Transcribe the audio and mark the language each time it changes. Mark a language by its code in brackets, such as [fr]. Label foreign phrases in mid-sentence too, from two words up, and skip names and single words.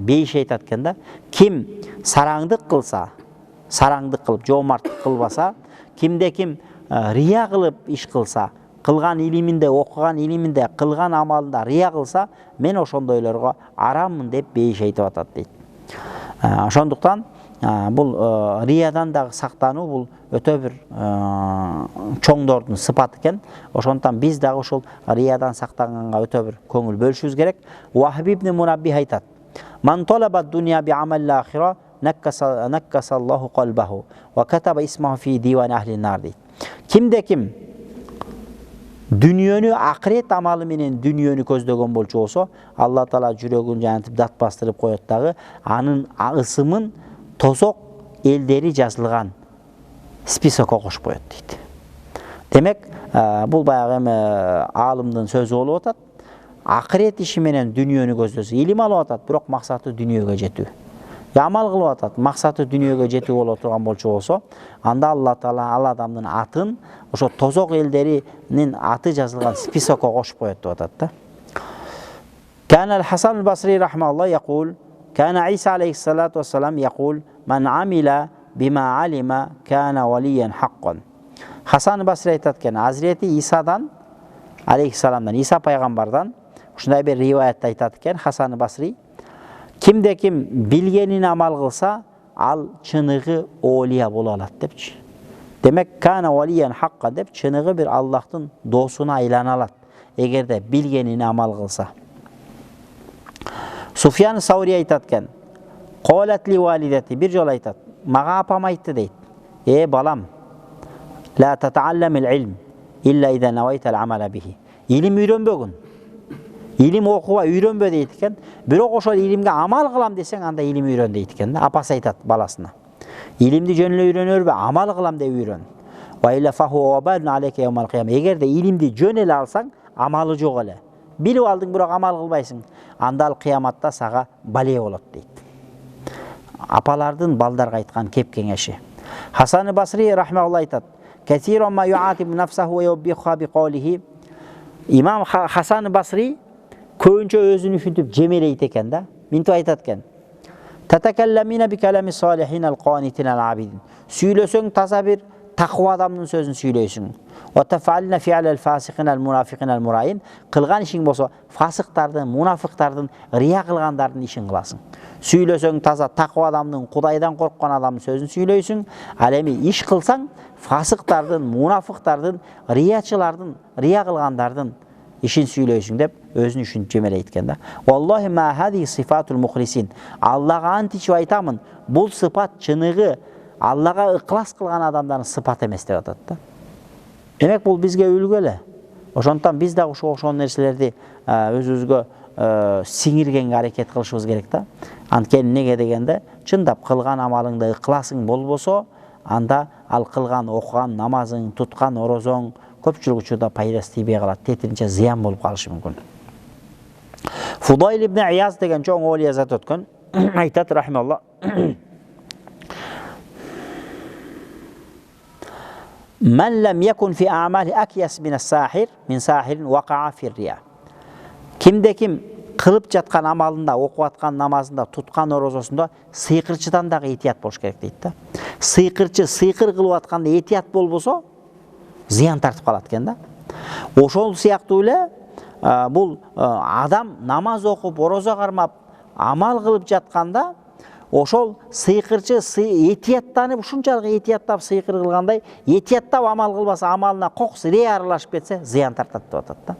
[ky] Бейиш айтат экен да, ким сараңдык кылса, сараңдык кылып жоомарттык кылбаса, кимде ким рия кылып иш кылса, кылган илиминде, окуган илиминде, кылган амалында рия кылса, мен ошондойлорго араммын деп бейиш айтып атат дейт. Ошондуктан бул риядан дагы сактануу бул өтө бир чоңдордун сыпаты экен. Ошондуктан биз дагы ошол риядан сактанганга өтө бир көңүл бөлүшүбүз керек. Вахиб ибн Мунаббих айтат: [ar] "من طلب الدنيا بعمل الآخرة نكس الله قلبه وكتب اسمه في ديوان أهل النار." дейт. [ky] Кимде ким дүниөнү акырет амалы менен дүниөнү көздөгөн болчу болсо, Алла Таала жүрөгүн жанытып дат бастырып коет дагы, анын ысымын тозок элдери жазылган списокко кошуп коет дейт. Демек, бул баягы аалымдын сөзү болуп атат. Акырет иши менен дүниөнү көздөсө, илим алып атат, бирок максаты дүниөгө жетүү. Амал кылып атат, максаты дүниөгө жетүү болуп турган болчу болсо, анда Алла Таала ал адамдын атын ошо тозок элдеринин аты жазылган списокко кошуп коет деп атат да. [ar] كان الحسن البصري رحمه الله يقول: "كان عيسى عليه الصلاة والسلام يقول: من عمل بما علم كان وليا حقا." [ky] Хасан ал-Басри айтат экен, Азирети Исадан алейхиссаламдан, Иса пайгамбардан ушундай бир риваятта айтат экен Хасан ал-Басри: "Кимде ким билгенин амал кылса, ал чыныгы олия боло алат" депчи. Демек, [ar] كان وليا حقا [ky] деп чыныгы бир Аллахтын досуна айлана алат, эгерде билгенин амал кылса. Суфьян Саури айтат экен: [ar] "قالت لي والدتي", [ky] бир жол айтат, мага апам айтты дейт: балам, [ar] لا تتعلم العلم إلا إذا نويت العمل به." [ky] Илим үйрөнбөгүн. Илим окуба үйрөнбө дейт экен. Бирок ошол илимге амал кылам десең, анда илим үйрөн дейт экен да. Апасы айтат баласына. Илимди жөн эле үйрөнөрбү, амал кылам деп үйрөн. Эгерде илимди жөн эле алсаң, амалы жок эле. Билип алдың, бирок амал кылбайсың. Анда ал кыяматта сага бале болот дейт. Апалардын балдарга айткан кеп кеңеши. Хасан Басри рахмаулла айтат: [ar] "كثيرا ما يعاتب نفسه ويوبخها بقوله." [ky] Имам Хасан Басри көбүнчө өзүн үфүнтүп жемелейт экен да. Минтип айтат экен: [ar] "تتكلمين بكلام الصالحين القانتين العابدين." [ky] Сүйлөсөң таза бир таква адамдын сөзүн сүйлөйсүң. [ar] "وتفعلين فعل الفاسقين المنافقين المرائين." [ky] Кылган ишиң болсо, фасыктардын, мунафыктардын, рия кылгандардын ишин кыласың. Сүйлөсөң таза таква адамдын, Кудайдан корккон адамдын сөзүн сүйлөйсүң. Ал эми иш кылсаң, фасыктардын, мунафыктардын, риячылардын, рия кылгандардын ишин сүйлөйсүң деп өзүн үчүн жемелейт экен да. [ar] والله ما هذه صفة المخلصين. [ky] Аллага античип айтамын, бул сыпат чыныгы Аллага ыклас кылган адамдардын сыпаты эмес деп атат да. Демек бул бизге үлгү эле. Ошондон биз дагы ошол нерселерди өзүбүзгө сиңиргенге аракет кылышыбыз керек да. Анткени неге дегенде, чындап кылган амалыңда ыкласың болбосо, анда ал кылган, окуган намазың, туткан орозоң көпчүлүк учурда пайдасы тийбей калат, тетиринче зыян болуп калышы мүмкүн. Фудайл ибн Ияз деген чоң олия зат өткөн, айтат рахималла: [ar] "من لم يكن في عملي أكيس من الساحر، من ساحر وقع في رياء." [ky] Кимде ким кылып жаткан амалында, окуп аткан намазында, туткан орозосунда сыйкырчыдан дагы этият болуш керек дейт да. Сыйкырчы сыйкыр кылып атканда этият болбосо, зыян тартып калат экен да. Ошол сыяктуу эле бул адам намаз окуп, орозо кармап, амал кылып жатканда, ошол сыйкырчы этияттанып, ушунчалык этияттап сыйкыр кылгандай, этияттап амал кылбаса, амалына кокус рия аралашып кетсе, зыян тартат деп атат да.